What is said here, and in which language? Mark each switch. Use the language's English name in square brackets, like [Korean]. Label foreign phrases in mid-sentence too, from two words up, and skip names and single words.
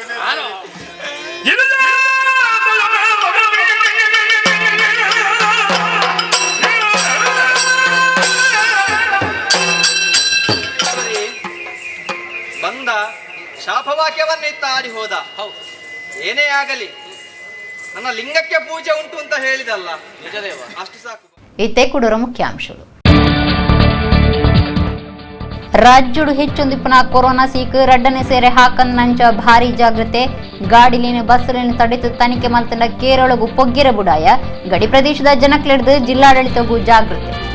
[Kannada] ಬಂದ ಶಾಪವಾಕ್ಯವನ್ನಿತ್ತ ಆಡಿ ಹೋದ. ಏನೇ ಆಗಲಿ ನನ್ನ ಲಿಂಗಕ್ಕೆ ಪೂಜೆ ಉಂಟು ಅಂತ ಹೇಳಿದಲ್ಲ, ನಿಜದೇವ, ಅಷ್ಟು ಸಾಕು. [Tulu] ಇತ್ತೆ ಕುಡೂರ ಮುಖ್ಯಾಂಶಗಳು. ರಾಜ್ಯಡು ಹೆಚ್ಚೊಂದಿಪ್ಪನ ಕೊರೋನಾ ಸೀಕ್ ರಡ್ಡನೆ ಸೇರೆ ಹಾಕನ್ ನಂಚ ಭಾರಿ ಜಾಗ್ರತೆ. ಗಾಡಿಲಿನ ಬಸ್ಸಲಿನ ತಡೆದು ತನಿಖೆ ಮಲ್ತನ ಕೇರಳಗೂ ಪೊಗ್ಗಿರ ಬುಡಾಯ. ಗಡಿ ಪ್ರದೇಶದ ಜನಕ್ಲೆಡ್ದು ಜಿಲ್ಲಾಡಳಿತಗೂ ಜಾಗೃತಿ.